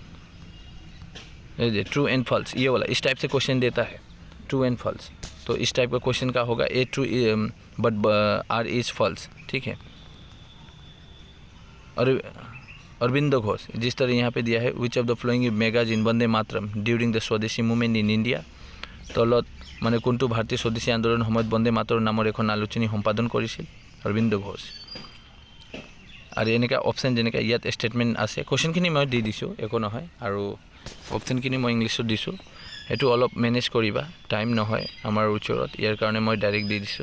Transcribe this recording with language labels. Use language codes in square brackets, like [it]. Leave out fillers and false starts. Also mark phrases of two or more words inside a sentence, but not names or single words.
[en] true and false, [hi] ये वाला इस टाइप से क्वेश्चन देता है, [en] true and false. [hi] तो इस टाइप का क्वेश्चन का होगा [en] A true but R is false, [hi] ठीक है। और अरविंदो घोष जिस तरह यहाँ पे दिया है, [en] which of the following magazine Vande Mataram during the Swadeshi movement in India. [as] তলত মানে কোনটো ভাৰতীয় স্বদেশী আন্দোলনৰ সময়ত বন্দে মাতৰম নামৰ এখন আলোচনী সম্পাদন কৰিছিল? অৰবিন্দ ঘোষ। আৰু এনেকৈ অপশ্যন যেনেকৈ ইয়াত ষ্টেটমেণ্ট আছে, কুৱেশ্যনখিনি মই দি দিছোঁ, একো নহয়। আৰু অপশ্যনখিনি মই ইংলিছত দিছোঁ, সেইটো অলপ মেনেজ কৰিবা, টাইম নহয় আমাৰ ওচৰত, ইয়াৰ কাৰণে মই ডাইৰেক্ট দি দিছোঁ।